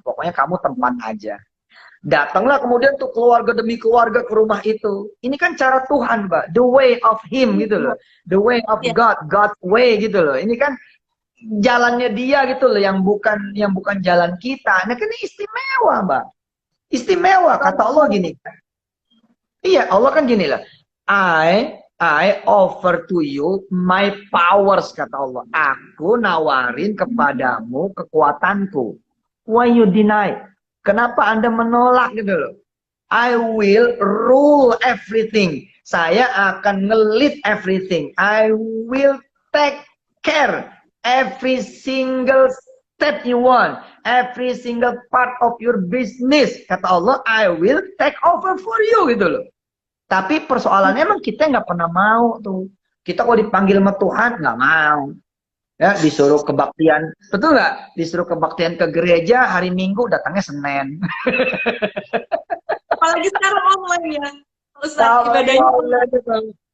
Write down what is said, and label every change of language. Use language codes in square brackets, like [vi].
[id] Pokoknya kamu tempat aja. Datanglah kemudian tuh keluarga demi keluarga ke rumah itu. Ini kan cara Tuhan, Mbak. The way of Him gitu loh. The way of God, God's way gitu loh. Ini kan jalannya dia gitu loh, yang bukan jalan kita. Nah, kan ini istimewa, Mbak. Istimewa, kata Allah gini. Iya, Allah kan gini lah. [en] I offer to you my powers, kata Allah. [id] Aku nawarin kepadamu kekuatanku. Why you deny? Kenapa Anda menolak gitu loh? [en] I will rule everything. Saya akan ngelit everything. I will take care every single step you want. Every single part of your business. Kata Allah, I will take over for you gitu loh. [id] Tapi persoalannya emang kita nggak pernah mau tuh. Kita kalau dipanggil sama Tuhan nggak mau. Ya, disuruh kebaktian, betul nggak? Disuruh kebaktian ke gereja hari Minggu, datangnya Senin. Apalagi sekarang online ya, Ustaz, ibadahnya.